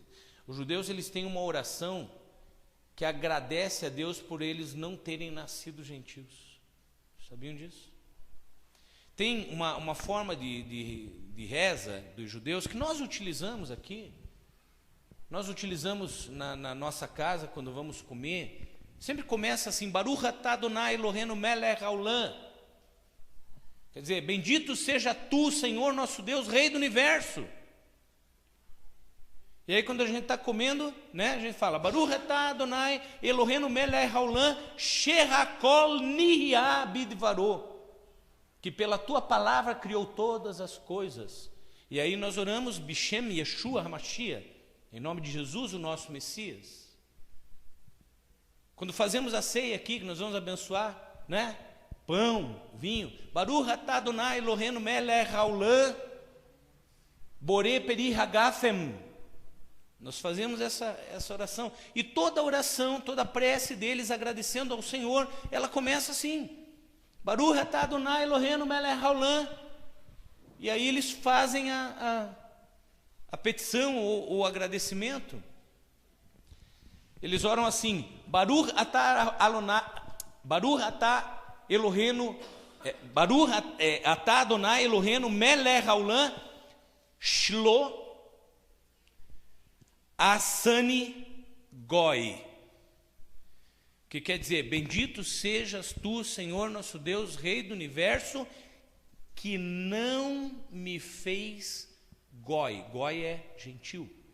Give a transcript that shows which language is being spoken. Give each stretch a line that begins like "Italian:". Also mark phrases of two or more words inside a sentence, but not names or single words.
Portuguese: Os judeus, eles têm uma oração que agradece a Deus por eles não terem nascido gentios. Sabiam disso? Tem uma forma de reza dos judeus que nós utilizamos aqui. Nós utilizamos na nossa casa, quando vamos comer, sempre começa assim:
Hebrew: ברוך אתה אדני אלהינו מלך העולם.
Portuguese: Quer dizer, bendito seja tu, Senhor nosso Deus, Rei do Universo. E aí quando a gente está comendo, né, a gente fala:
Hebrew: ברוך אתה אדני אלהינו מלך העולם שהכל נהיה בדברו,
Portuguese: que pela tua palavra criou todas as coisas. E aí nós oramos
Hebrew: בשם ישוע המשיח,
Portuguese: em nome de Jesus, o nosso Messias. Quando fazemos a ceia aqui, que nós vamos abençoar, né? Pão, vinho.
Hebrew: ברוך אתה אדני אלהינו מלך העולם בורא פרי הגפן.
Portuguese: Nós fazemos essa oração. E toda oração, toda prece deles, agradecendo ao Senhor, ela começa assim:
Hebrew: ברוך אתה אדני אלהינו מלך העולם.
Portuguese: E aí eles fazem a petição ou o agradecimento. Eles oram assim:
Hebrew: ברוך אתה אלהינו ברוך אתה אדני אלהינו מלך העולם שלא עשני גוי,
Portuguese: que quer dizer: bendito sejas tu, Senhor nosso Deus, Rei do Universo, que não me fez goi. Goi é gentil.